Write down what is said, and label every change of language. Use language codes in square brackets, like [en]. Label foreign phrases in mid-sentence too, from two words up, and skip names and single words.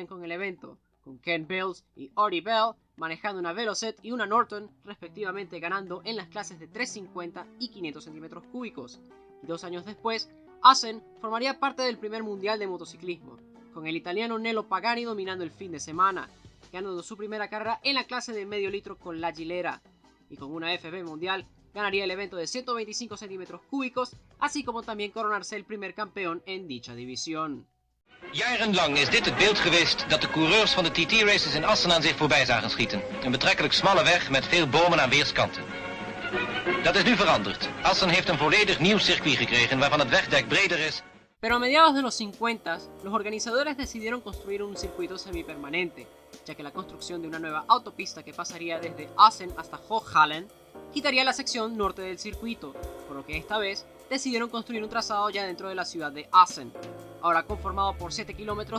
[es] con el evento, con Ken Bills y Artie Bell manejando una Velocette y una Norton, respectivamente ganando en las clases de 350 y 500 centímetros cúbicos, y 2 años después, Assen formaría parte del primer mundial de motociclismo, con el italiano Nello Pagani dominando el fin de semana, ganando su primera carrera en la clase de medio litro con la Gilera, y con una FB mundial ganaría el evento de 125 centímetros cúbicos, así como también coronarse el primer campeón en dicha división. [nl] Jarenlang is dit het beeld geweest dat de coureurs van de TT-races in Assen aan zich voorbij zagen schieten. Een betrekkelijk smalle weg met veel bomen aan weerskanten. Dat is nu veranderd. Assen heeft een volledig nieuw circuit gekregen waarvan het wegdek breder is. [es] Pero a mediados de los 50, los organizadores decidieron construir un circuito semipermanente, ya que la construcción de una nueva autopista que pasaría desde Assen hasta Hochhallen quitaría la sección norte del circuito, por lo que esta vez decidieron construir un trazado ya dentro de la ciudad de Assen, ahora conformado por 7 kilómetros